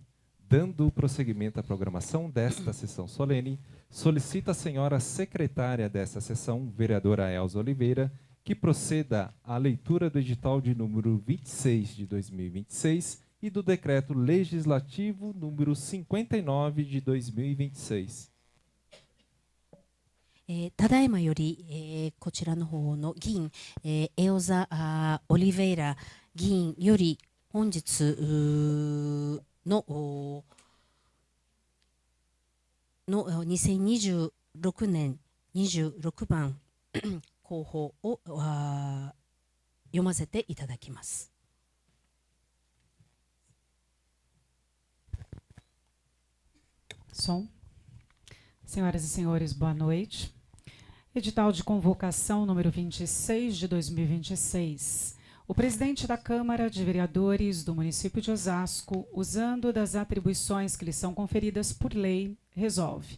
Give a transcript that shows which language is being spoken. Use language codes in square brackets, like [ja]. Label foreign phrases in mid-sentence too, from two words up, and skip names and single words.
[pt] Dando prosseguimento à programação desta sessão solene, solicito à senhora secretária desta sessão, vereadora Elza Oliveira, que proceda à leitura do edital de número 26 de 2026 e do decreto legislativo número 59 de 2026. [ja] ただいまより、こちらの方の議員、エオザ・オリベイラ議員より本日の2026年26番広報を読ませていただきます。 [pt] Som. Senhoras e senhores, boa noite. Edital de convocação número 26 de 2026. O presidente da Câmara de Vereadores do município de Osasco, usando das atribuições que lhe são conferidas por lei, resolve.